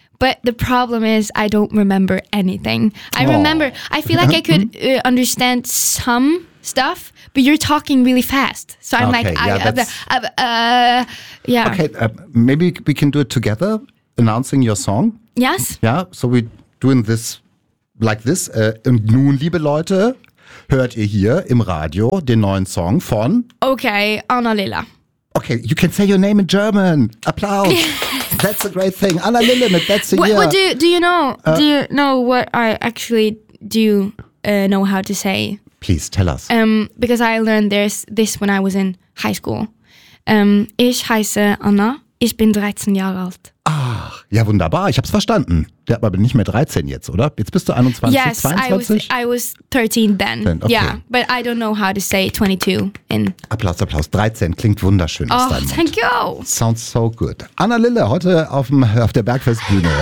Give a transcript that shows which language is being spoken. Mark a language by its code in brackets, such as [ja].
[en] But the problem is I don't remember anything. I remember, I feel like I could understand some stuff, but you're talking really fast. So I'm Okay, maybe we can do it together, announcing your song. Yes. Yeah, so we're doing this like this. [de] Und nun, liebe Leute, hört ihr hier im Radio den neuen Song von... [en] Okay, Anna Lille. Okay, you can say your name in German. Applaus. That's a great thing. Anna Lille mit That's a Year. Do you know what I actually do know how to say? Please tell us. Because I learned this when I was in high school. [de] Ich heiße Anna, ich bin 13 Jahre alt. Ach, ja wunderbar, ich hab's verstanden. Ja, aber bin nicht mehr 13 jetzt, oder? Jetzt bist du 21, [en] yes, 22? Yes, I was 13 then. Okay. Yeah, but I don't know how to say 22 in... [de] Applaus, 13 klingt wunderschön. [en] Oh, thank you. Sounds so good. [de] Anna Lille, heute auf der Bergfestbühne.